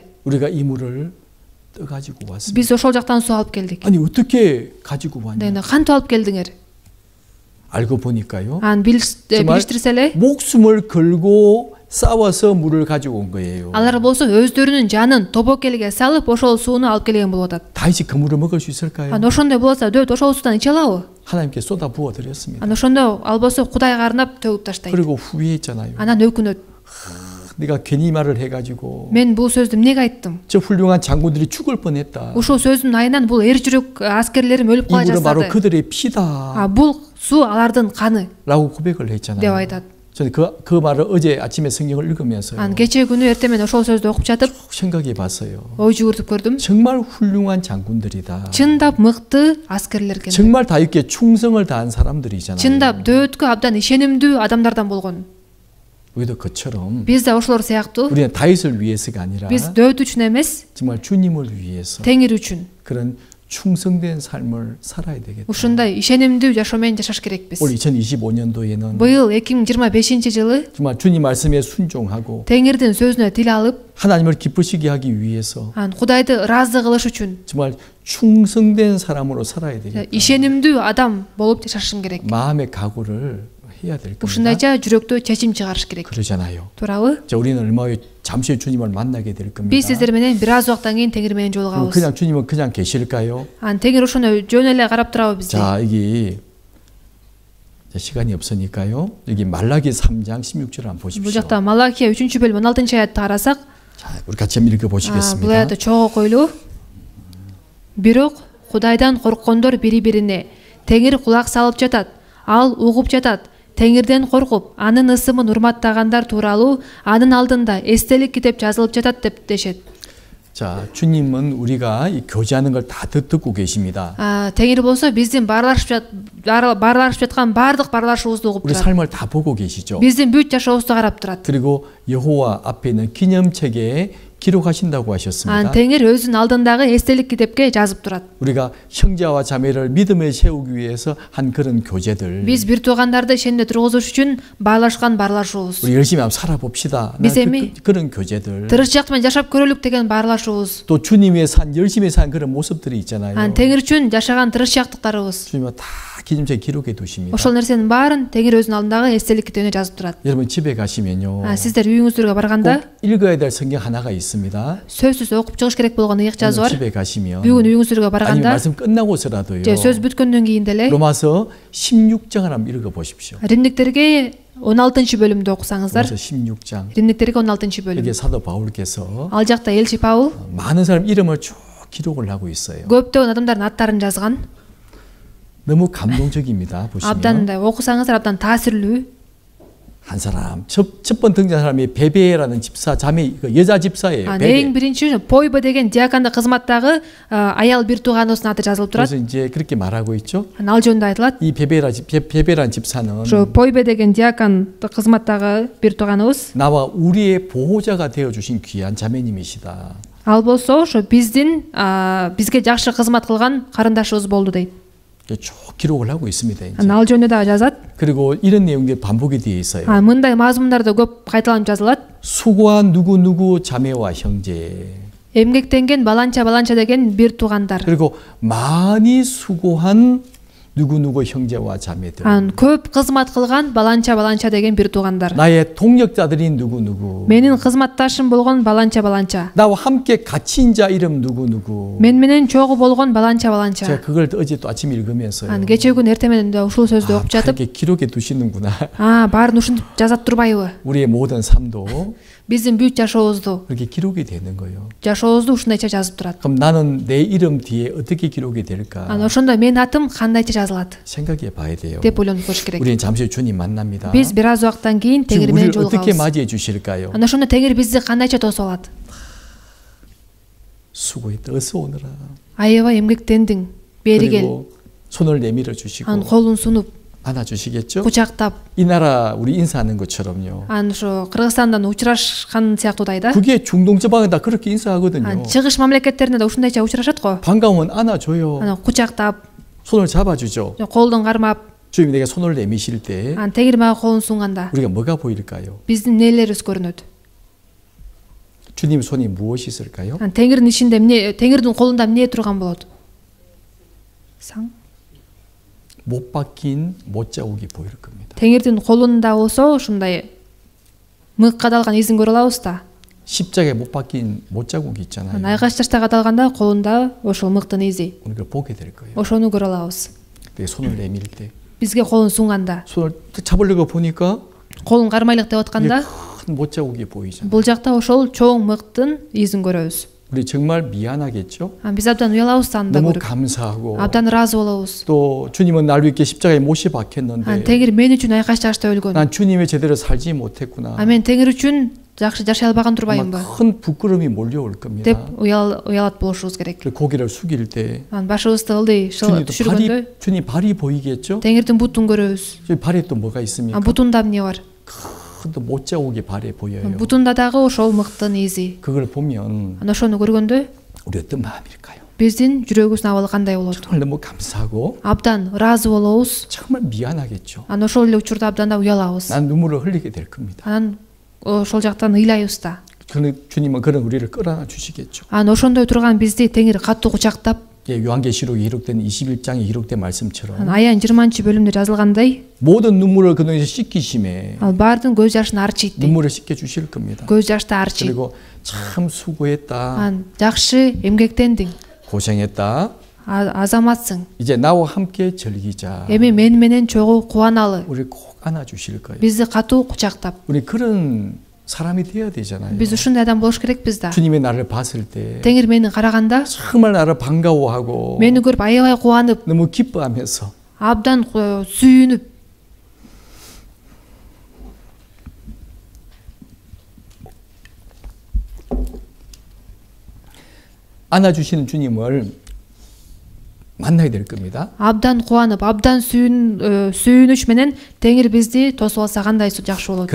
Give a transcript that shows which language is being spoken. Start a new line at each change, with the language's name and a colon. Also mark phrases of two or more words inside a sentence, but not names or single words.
Korean: 우리가 이 물을 떠 가지고 왔습니다.
Kyrgyz: Биз ошол жактан суу алып келдик.
Korean: 아니 어떻게 가지고 왔냐?
Kyrgyz: Дегенде кантип алып келдиңер?
Korean: 알고 보니까요.
Kyrgyz: Билиштирсе эле
Korean: 목숨을 걸고 싸워서 물을 가지고 온 거예요.
Kyrgyz: алар болсо өздөрүнүн жанын тобокелге салып ошол сууну алып келген болуп атат.
Korean: 다윗이 그 물을 먹을 수 있을까요?
Kyrgyz: Ошондой болса дөт ошол суудан иче алабы?
Korean: 하나님께 쏟아 부어 드렸습니다.
Kyrgyz: Ошондо албосо Кудайга арнап төгүп таштайт.
Korean: 그리고 후회했잖아요.
Kyrgyz: Анан өкүнөт.
Korean: 내가 괜히 말을 해가지고
Kyrgyz: Мен бул сөздү эмнеге айттым?
Korean: 저 훌륭한 장군들이 죽을 뻔했다.
Kyrgyz: Ушул сөздүн айынан бул эр жүрөк аскерлерим өлүп
Korean: 이
Kyrgyz: кала
Korean: 물은 바로
Kyrgyz: жаздады.
Korean: 그들의 피다.
Kyrgyz: Бул суу алардын каны
Korean: 라고 고백을
Kyrgyz: деп
Korean: 했잖아요.
Kyrgyz: айтат.
Korean: 저는 그 말을 어제 아침에 성경을 읽으면서요.
Kyrgyz: Кечээ күнү эртең менен ошол сөздү окуп жатып
Korean: 생각해 봤어요.
Kyrgyz: ой жүгүртүп көрдүм.
Korean: 정말 훌륭한 장군들이다.
Kyrgyz: Чындап мыкты аскерлер экен.
Korean: 정말 다윗께 충성을 다한 사람들이잖아요.
Kyrgyz: Чындап дөөткө абдан ишенимдүү адамдардан болгон.
Korean: 우리도 그처럼
Kyrgyz: Биз да ошолор сыяктуу
Korean: 우리는 다윗을 위해서가 아니라
Kyrgyz: биз дөөт үчүн эмес,
Korean: 정말 주님을 위해서
Kyrgyz: Теңир үчүн
Korean: 그런 충성된 삶을 살아야 되겠다.
Kyrgyz: ушундай ишенимдүү жашоо менен жашаш керекпиз.
Korean: 올 2025년도에는
Kyrgyz: Быйыл 2025-жылы
Korean: 정말 주님 말씀에 순종하고
Kyrgyz: Теңирдин сөзүнө тил алып,
Korean: 하나님을 기쁘시게 하기 위해서
Kyrgyz: Кудайды ыраазы кылыш үчүн
Korean: 정말 충성된 사람으로 살아야 되겠다.
Kyrgyz: ишенимдүү адам болуп жашашым керек.
Korean: 마음의 각오를 해야 될 겁니다.
Kyrgyz: Ушундайча жүрөктө чечим чыгарыш керек.
Korean: 그러잖아요.
Kyrgyz: Туурабы?
Korean: 자, 우리는 얼마 후에 잠시 후에 주님을 만나게 될 겁니다.
Kyrgyz: Биз сиздер менен бир аз убакыттан кийин Теңир менен жолугабыз.
Korean: 그냥 주님은 그냥 계실까요?
Kyrgyz: Теңир ошону жөн эле карап турабы бизди?
Korean: 자, 여기 시간이 없으니까요. 여기 말라기 3장 16절을 한번
Kyrgyz: Бул
Korean: 보십시오.
Kyrgyz: жакта Малахия 3-бөлүм 16-аятты карасак,
Korean: 자, 우리 같이 한번 읽어
Kyrgyz: бул
Korean: 보시겠습니다.
Kyrgyz: аятты чогуу койлуу. Бирок Кудайдан корккондор бири-бирине Теңир кулак салып жатат, ал угуп жатат. Теңирден коркуп, анын ысымын урматтагандар тууралуу анын алдында эстелик китеп жазылып жатат деп дешет.
Korean: 자, 주님은 우리가 이 교제하는 걸 다 듣고 계십니다.
Kyrgyz: Теңир болсо биздин баарлашып жаткан баардык баарлашуубузду угуп
Korean: 우리
Kyrgyz: турат.
Korean: 삶을 다 보고 계시죠.
Kyrgyz: Биздин бүт жашообузду карап турат.
Korean: 그리고 여호와 앞에 있는 기념책에 기록하신다고 하셨습니다.
Kyrgyz: Теңир өзүнүн алдындагы эстелик китепке жазып турат.
Korean: 우리가 형제와 자매를 믿음에 세우기 위해서 한 그런 교제들.
Kyrgyz: Биз бир туугандарды ишенимде тургузуш үчүн баарлашкан баарлашуубуз.
Korean: 우리 열심히 한번 살아봅시다.
Kyrgyz: Биз эми
Korean: 그런 교제들.
Kyrgyz: тырышчаак менен жашап көрөлүк деген баарлашуубуз.
Korean: 또 주님 위해 열심히 산 그런 모습들이 있잖아요.
Kyrgyz: Теңир үчүн жашаган тырышчаактыктарыбыз.
Korean: 주님은 다 기념책에 기록해 두십니다.
Kyrgyz: Ошол нерсенин баарын Теңир өзүнүн алдындагы эстелик китебине жазып турат.
Korean: 여러분 집에 가시면요.
Kyrgyz: Сиздер үйүңүздөргө барганда
Korean: 꼭 읽어야 될 성경 하나가 있습니다.
Kyrgyz: сөзсүз окуп чыгыш керек болгон ыйык жазуу бар.
Korean: 집에 가시면
Kyrgyz: Бүгүн үйүңүздөргө
Korean: 아니면
Kyrgyz: барганда
Korean: 말씀 끝나고서라도요.
Kyrgyz: же сөз бүткөндөн кийин деле
Korean: 로마서 16장을 한번 읽어 보십시오.
Kyrgyz: Римдиктерге 16-бөлүмдү окусаңыздар.
Korean: 로마서 16장.
Kyrgyz: Римдиктерге 16-бөлүм.
Korean: 여기 사도 바울께서
Kyrgyz: Ал жакта элчи Паул
Korean: 많은 사람 이름을 쭉 기록을 하고 있어요.
Kyrgyz: көптөгөн адамдардын аттарын жазган.
Korean: 너무 감동적입니다.
Kyrgyz: Абдан
Korean: 보시면
Kyrgyz: окусаңыздар абдан таасирлүү.
Korean: 한 사람 첫번 등장한 사람이 베베라는 집사 자매 그 여자 집사예요.
Kyrgyz: Эң
Korean: 베베.
Kyrgyz: биринчи Пойба деген диакондук кызматтагы аял бир тууганыбыздын аты жазылып турат.
Korean: 그래서 이제 그렇게 말하고 있죠.
Kyrgyz: Ал жөнүндө айтылат.
Korean: 이 베베라는 집사는
Kyrgyz: Ошо Пойба деген диакондук кызматтагы бир тууганыбыз.
Korean: 나와 우리의 보호자가 되어 주신 귀한 자매님이시다.
Kyrgyz: Ал болсо ошо бизге жакшы кызмат кылган карындашыбыз болду дейт.
Korean: 쭉 기록을 하고 있습니다. 이제.
Kyrgyz: Ал жөнүндө дагы жазат.
Korean: 그리고 이런 내용들이 반복이 되어 있어요.
Kyrgyz: Мындай мазмундарда көп кайталанып жазылат.
Korean: 수고한 누구 자매와 형제.
Kyrgyz: Эмгектенген баланча деген бир туугандар.
Korean: 그리고 많이 수고한 누구 형제와 자매들.
Kyrgyz: көп кызмат кылган баланча деген бир туугандар.
Korean: 나의 동역자들인 누구.
Kyrgyz: Менин кызматташым болгон баланча.
Korean: 나와 함께 갇힌 자 이름 누구.
Kyrgyz: Мен менен чогуу болгон баланча.
Korean: 제가 그걸 어제 또 아침에 읽으면서요.
Kyrgyz: Кечээ күн эртең менен ушул сөздү окуп жатып,
Korean: 이렇게 기록해 두시는구나.
Kyrgyz: баарын ушинтип жазат турбайбы?
Korean: 우리의 모든 삶도
Kyrgyz: Биздин бүт жашообузду,
Korean: 그렇게 기록이 되는 거예요.
Kyrgyz: жашообузду ушундайча жазып турат.
Korean: 그럼 나는 내 이름 뒤에 어떻게 기록이 될까?
Kyrgyz: Ошондо менин атым кандайча жазылат
Korean: 생각해 봐야 돼요.
Kyrgyz: деп ойлонуп көрүш керек.
Korean: 우리는 잠시 후에 주님 만납니다.
Kyrgyz: Биз бир аз убакыттан кийин
Korean: 주님
Kyrgyz: Теңир менен
Korean: 우리를 어떻게
Kyrgyz: жолугабыз.
Korean: 맞이해 주실까요?
Kyrgyz: Ошондо Теңир бизди кандайча тосуп алат?
Korean: 수고했다. 어서 오너라.
Kyrgyz: Аябай эмгектенdiң. Бери кел.
Korean: 그리고 손을 내밀어 주시고
Kyrgyz: Колун сунуп,
Korean: 안아주시겠죠?
Kyrgyz: кучактап,
Korean: 이 나라 우리 인사하는 것처럼요.
Kyrgyz: ошо Кыргызстандан учурашкан сыяктуудайда.
Korean: 그게 중동 지방에 다 그렇게 인사하거든요.
Kyrgyz: Чыгыш мамлекеттеринде да ушундайча учурашат го.
Korean: 반가우면 안아줘요.
Kyrgyz: Кучактап,
Korean: 손을 잡아주죠.
Kyrgyz: колдон кармап,
Korean: 주님이 내게 손을 내미실 때
Kyrgyz: Анан Теңир мага колун сунганда
Korean: 우리가 뭐가 보일까요?
Kyrgyz: биздин нелерибиз көрүнөт?
Korean: 주님 손이 무엇이 있을까요?
Kyrgyz: Анан Теңирдин ишинде эмне, Теңирдин колунда эмне турган болот? Сан?
Korean: 못 박힌 못자국이 보일 겁니다.
Kyrgyz: Теңирдин колунда болсо ушундай мык кадалган изин көрө алабыз да.
Korean: 십자가에 못 박힌 못자국이 있잖아요.
Kyrgyz: Анан айгач ташта кадалганда колунда ошол мыктын изи.
Korean: 우리가 보게 될 거예요.
Kyrgyz: Ошону көрө алабыз.
Korean: 내 손을 내밀 때
Kyrgyz: Бизге колун сунганда,
Korean: 손을 잡으려고 보니까
Kyrgyz: колун кармайлык деп атканда,
Korean: 큰 못자국이 보이잖아요.
Kyrgyz: бул жакта ошол чоң мыктын изин көрөбүз.
Korean: 우리 정말 미안하겠죠?
Kyrgyz: Анан биз абдан уялабыз анда
Korean: 너무
Kyrgyz: көрүп.
Korean: 감사하고
Kyrgyz: Абдан ыраазы болобуз.
Korean: 또 주님은 날 위해 십자가에 못이
Kyrgyz: Анан
Korean: 박혔는데
Kyrgyz: Теңир мен үчүн айкаш ташта өлгөн.
Korean: 난 주님의 제대로 살지 못했구나.
Kyrgyz: А мен Теңир үчүн жакшы жашай албаган турбаймынбы?
Korean: 아마 큰 부끄러움이 몰려올 겁니다.
Kyrgyz: деп уялат болушубуз керек.
Korean: 그 고개를 숙일 때
Kyrgyz: Анан башыбызды ылдый түшүргөндө
Korean: 주님 발이 보이겠죠?
Kyrgyz: Теңирдин бутун көрөбүз.
Korean: 저 발에 또 뭐가 있습니까?
Kyrgyz: Бутунда эмне бар?
Korean: 큰 못자국이 발에 보여요.
Kyrgyz: Бутунда дагы ошол мыктын изи.
Korean: 그걸 보면
Kyrgyz: Анан ошону көргөндө
Korean: 우리 어떤 마음일까요?
Kyrgyz: биздин жүрөгүбүздүн абалы кандай болот?
Korean: 정말 너무 감사하고
Kyrgyz: Абдан ыраазы болобуз.
Korean: 정말 미안하겠죠.
Kyrgyz: Анан ошол эле учурда абдан да уялабыз.
Korean: 난 눈물을 흘리게 될 겁니다.
Kyrgyz: Анан ошол жактан ыйлайбыз да.
Korean: 주님은 그런 우리를 끌어안아 주시겠죠.
Kyrgyz: Анан ошондой турган бизди Теңир катуу кучактап,
Korean: 요한계시록에 기록된 21장에 기록된 말씀처럼
Kyrgyz: Аян 20-бөлүмдө жазылгандай,
Korean: 모든 눈물을 그 눈에서 씻기심에
Kyrgyz: ал баардын көз жашын арчийт.
Korean: 눈물을 씻겨 주실 겁니다.
Kyrgyz: көз жашты арчийт.
Korean: 그리고 참 수고했다.
Kyrgyz: Анан жакшы эмгектендиң,
Korean: 고생했다.
Kyrgyz: азаматсың.
Korean: 이제 나와 함께 즐기자.
Kyrgyz: Эми мен менен чогуу кубаналы.
Korean: 우리 꼭 안아 주실 거예요.
Kyrgyz: Бизди катуу кучактап.
Korean: 우리 그런 사람이 되어야 되잖아요.
Kyrgyz: Биз ушундай адам болуш керекпиз да.
Korean: 주님이 나를 봤을 때
Kyrgyz: Теңир мени караганда,
Korean: 정말 나를 반가워하고
Kyrgyz: мени көрүп аябай кубанып,
Korean: 너무 기뻐하면서
Kyrgyz: абдан сүйүнүп,
Korean: 안아주시는 주님을 만나야 될 겁니다.
Kyrgyz: абдан кубанып, абдан сүйүнүш менен Теңир бизди тосуп алса кандай жакшы болот.